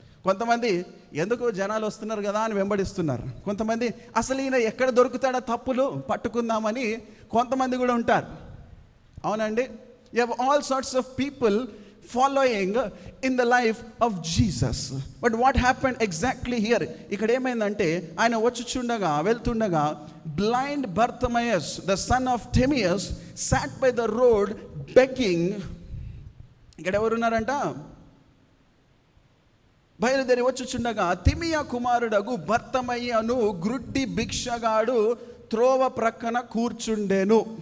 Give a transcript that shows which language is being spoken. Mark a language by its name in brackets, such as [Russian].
[Telugu] కొంతమంది ఎందుకు జనాలు వస్తున్నారు కదా అని వెంబడిస్తున్నారు. కొంతమంది అసలు ఈయన ఎక్కడ దొరుకుతాడో తప్పులు పట్టుకుందామని కొంతమంది కూడా ఉంటారు. అవునండి. [English] You have all sorts of people following in the life of Jesus. But what happened exactly here? [Telugu] ఇక్కడ ఏమైందంటే ఆయన వెళ్తుండగా [English] blind Bartimaeus, the son of Timaeus, sat by the road begging. [Telugu] ఇక్కడ ఎవరున్నారంట? బయలుదేరి వచ్చుచుండగా తిమియా కుమారుడగు బర్తమయ్యను గ్రుడ్డి భిక్షగాడు త్రోవ ప్రక్కన కూర్చుండెను.